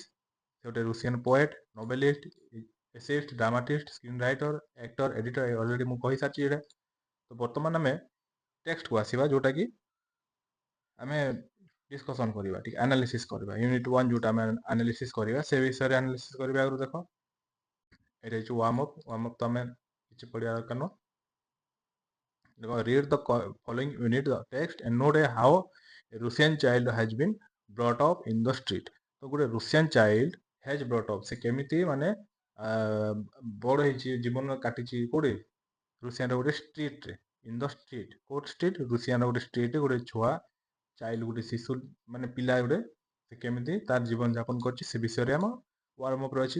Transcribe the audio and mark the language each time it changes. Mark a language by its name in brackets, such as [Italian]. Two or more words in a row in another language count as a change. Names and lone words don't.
[Odia] ସେ ଗୋଟେ [English] Russian poet, Nobelist, essayist, dramatist, screen writer, actor, editor, already [Odia] ମୁଁ କହିସାରିଛି ଏଇଟା। ତ ବର୍ତ୍ତମାନ ଆମେ ଟେକ୍ସଟକୁ ଆସିବା, ଯୋଉଟାକି ଆମେ ଡିସ୍କସନ୍ କରିବା, ଟିକେ ଆନାଲିସିସ୍ କରିବା। Unit-1 ଯୋଉଟା ଆମେ ଆନାଲିସିସ୍ କରିବା, ସେ ବିଷୟରେ ଆନାଲିସିସ୍ କରିବା ଆଗରୁ ଦେଖ ଏଇଟା ହେଉଛି [English] warm up [Odia] ତ ଆମେ କିଛି ପଢ଼ିବା ଦରକାର ନୁହଁ। [English] Read the following unit the text and note how a Russian child has been brought up in the street। [Odia] ତ ଗୋଟେ [English] Russian child has brought up, [Odia] ସେ କେମିତି ମାନେ ବଡ଼ ହେଇଛି, ଜୀବନ କାଟିଛି କୋଉଠି? ରୁଷିଆନର ଗୋଟେ ଷ୍ଟ୍ରିଟ୍ରେ। [English] in the street, [Odia] କୋଉଟ ଷ୍ଟ୍ରିଟ୍? ରୁଷିଆନର ଗୋଟେ ଷ୍ଟ୍ରିଟ୍ରେ ଗୋଟେ ଛୁଆ, ଚାଇଲ୍ଡ, ଗୋଟେ ଶିଶୁ, ମାନେ ପିଲା ଗୋଟେ, ସେ କେମିତି ତାର ଜୀବନ ଯାପନ କରିଛି ସେ ବିଷୟରେ ଆମ [English] warm upରେ [Odia] ଅଛି।